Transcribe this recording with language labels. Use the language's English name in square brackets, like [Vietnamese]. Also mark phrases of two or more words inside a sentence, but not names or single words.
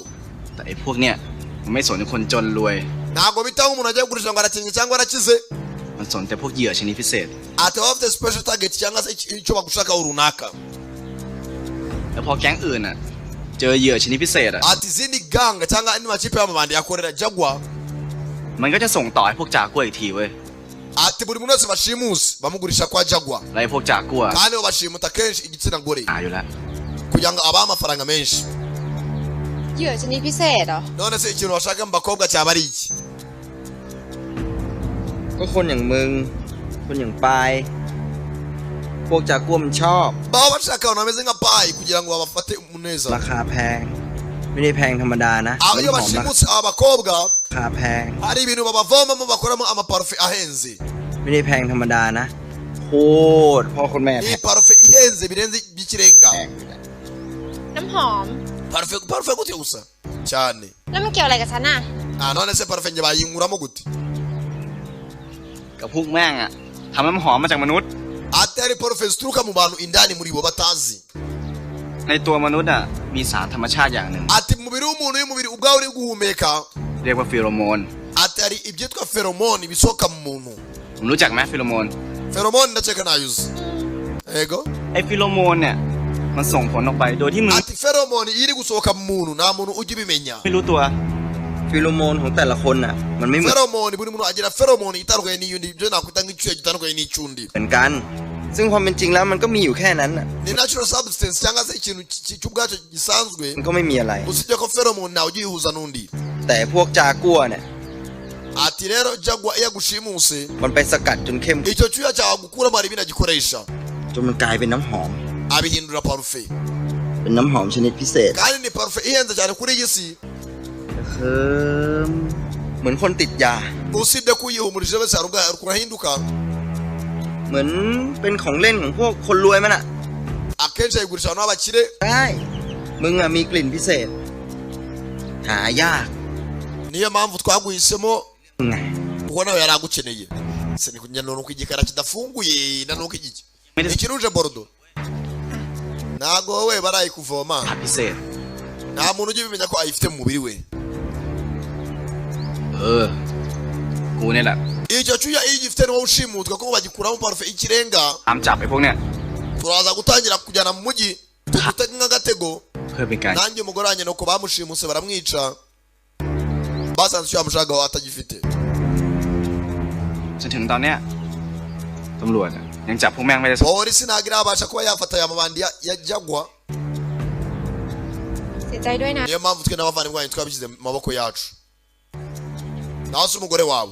[Thai] แต่ไอ้พวกเนี้ยมันไม่สนคนจนรวย [Kinyarwanda] ntabwo bitaho umuntu agiye kugurisha ngo arakennye cyangwa arakize [Thai] มันสนแต่พวกเหยื่อชนิดพิเศษ [Kinyarwanda] ati baba bafite [English] special target [Kinyarwanda] cyangwa se icyo bagushakaho runaka [Thai] แล้วพอแก๊งอื่นอ่ะ เจอเหยื่อชนิดพิเศษอ่ะ [Kinyarwanda] ati izindi ganga cyangwa andi makipe y'amabandi yakorera Jaguar [Thai] มันก็จะส่งต่อให้พวกจากัวอีกทีเว้ย [Kinyarwanda] ati buri muntu wese bashimusi bamugurisha kwa Jaguar [Thai] แล้วไอ้พวกจากัว [Kinyarwanda] kandi bo bashimuta kenshi igitsina gore [Thai] หาอยู่แล้ว [Kinyarwanda] kugira ngo abahe amafaranga menshi [Thai] เหยื่อชนิดพิเศษเหรอ [Kinyarwanda] none se ikintu bashaka mu bakobwa cyaba ari iki [Thai] ก็คนอย่างมึง คนอย่างปาย พวกจากัวมันชอบ [Kinyarwanda] baba bashaka abantu bameze nka payi kugira ngo babafate umuneza [Thai] ราคาแพง ไม่ได้แพงธรรมดานะ [Kinyarwanda] abo iyo [Thai] น้ำหอม [Kinyarwanda] bashimutse aba bakobwa [Thai] ราคาแพง [Kinyarwanda] hari ibintu babavomamo bakoramo amaparufe ahenze [Thai] ไม่ได้แพงธรรมดานะโคตรพ่อคนแม่แพ [Kinyarwanda] iyi [Thai] ง [Kinyarwanda] parufe ihenze birenze by'ikirenga [Thai] น้ำหอม [Kinyarwanda] parufe gute gusa cyane [Thai] แล้วมันเกี่ยวอะไรกับฉันอะ [Kinyarwanda] none se parufe njye bayinkuramo gute [Thai] กับพวกแม่งอะทำน้ำหอมมาจากมนุษย์ [Kinyarwanda] ati hari parufe zituruka mu bantu indani muri bo batazi [Thai] ในตัวมนุษย์อะมีสารธรรมชาติอย่างหนึ่ง [Kinyarwanda] ati mu mubiri w'umuntu iyo umubiri ubwawe uri guhumeka [Thai] เรียกว่าฟีโรโมน [Kinyarwanda] ati hari ibyitwa feromone bisohoka mu muntu [Thai] ผมรู้จักไหมฟีโรโมน [Kinyarwanda] feromone ndakeka nayuzi ego [Thai] ไอ้ฟีโรโมนเนี่ยมันส่งผลออกไปโดยที่มึง [Kinyarwanda] ati feromone iyo iri gusohoka mu muntu nta muntu ujya ubimenya [Thai] ไม่รู้ตัว ฟิโลโมนของแต่ละคนน่ะมันไม่เหมือน [Kinyarwanda] feromone buri muntu agira feromone itandukanye n'iyundi ibyo nakwita nk'icyuya gitandukanye n'icyundi [Thai] เหมือนกันซึ่งความเป็นจริงแล้วมันก็มีอยู่แค่นั้นน่ะ [Kinyarwanda] ni [English] natural substance [Kinyarwanda] cyangwa se ikintu cy'ubwacyo gisanzwe [Thai] มันก็ไม่มีอะไร [Kinyarwanda] usibye ko feromone nawe ujya uyihuza n'undi [Thai] แต่พวกจากัวเนี่ย [Kinyarwanda] ati rero jagwa iyo agushimuse [Thai] มันไปสกัดจนเข้ม [Kinyarwanda] icyo cyuya cyawe gukuramo hari ibindi agikoresha [Thai] จนมันกลายเป็นน้ำหอม [Kinyarwanda] abihindura parufe [Thai] เป็นน้ำหอมชนิดพิเศษ [Kinyarwanda] kandi ni parufe ihenze cyane kuri iyi si [Thai] เหมือนคนติดยา [Kinyarwanda] usibye ko uyihumurije wese hari ubwo kurahinduka [Thai] เหมือนเป็นของเล่นของพวกคนรวยมันอ่ะ [Kinyarwanda] akenshi ayigurisha abantu b'abakire [Thai] ใช่มึงอ่ะมีกลิ่นพิเศษหายาก [Kinyarwanda] niyo mpamvu twaguhisemo [Thai] ไง [Kinyarwanda] kuko nawe yari agukeneye se ni kunyana nuko igikara kidafunguye na nuko igiki ikiruje bordo ntago wowe barayikuvoma [Thai] พิเศษ [Kinyarwanda] nta muntu ujya ubimenya ko ayifite mu mubiri we [Thai] กูเนี่ยแหละ [Kinyarwanda] icyo cyuya iyo gifite niwo ushimutwa kuko bagikuramo parufe ikirenga [Thai] ตามจับไอ้พวกเนี้ย [Kinyarwanda] turaza gutangira kujyana mu mujyi tugutega nk'agatego [Thai] เพื่อเป็นการ [Kinyarwanda] nanjye umugore wanjye nuko bamushimuse baramwica basanze icyo yamushagaho atagifite [Thai] จนถึงตอนเนี้ยตำรวจอะยังจับพวกแม่งไม่ได้สัก [Kinyarwanda] polisi ntabwo irabasha kuba yafata aya mabandi ya jagwa [Thai] เสียใจด้วยนะ [Kinyarwanda] niyo mpamvu twe n'abavandimwe banyu twabishyize mu maboko yacu nawe se umugore wawe